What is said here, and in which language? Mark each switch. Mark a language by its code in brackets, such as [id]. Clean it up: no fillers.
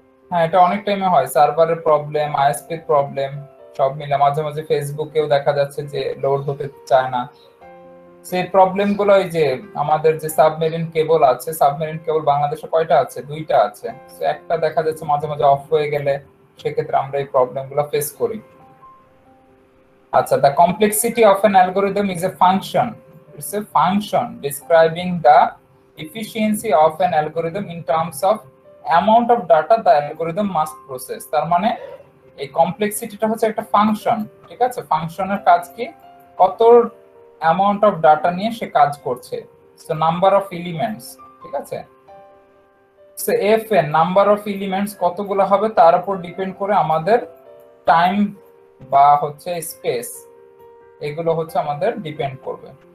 [bn] হ্যাঁ, এটা অনেক টাইমে হয়, সার্ভারের প্রবলেম, আইএসপির প্রবলেম, সব মিলে মাঝে মাঝে ফেসবুকেও দেখা যাচ্ছে যে লোড হতে চায় না। সেই প্রবলেম গুলো এই যে আমাদের যে সাবমেরিন কেবল আছে, সাবমেরিন কেবল বাংলাদেশে কয়টা আছে? 2টা আছে। তো একটা দেখা যাচ্ছে মাঝে মাঝে অফ হয়ে গেলে, সেক্ষেত্রে আমরা এই প্রবলেম গুলো ফেস করি। [en] আচ্ছা, the complexity of an algorithm is a function. It's a function describing the efficiency of an algorithm in terms of amount of data the algorithm must process. [bn] তার মানে এই কমপ্লেক্সিটিটা হচ্ছে একটা ফাংশন, ঠিক আছে? ফাংশনের কাজ কি? কত অ্যামাউন্ট অফ ডাটা নিয়ে সে কাজ করছে। সো নাম্বার অফ এলিমেন্টস, ঠিক আছে? So FN number of elements কতগুলো হবে তার উপর ডিপেন্ড করে আমাদের টাইম বা হচ্ছে স্পেস, এগুলো হচ্ছে আমাদের ডিপেন্ড করবে।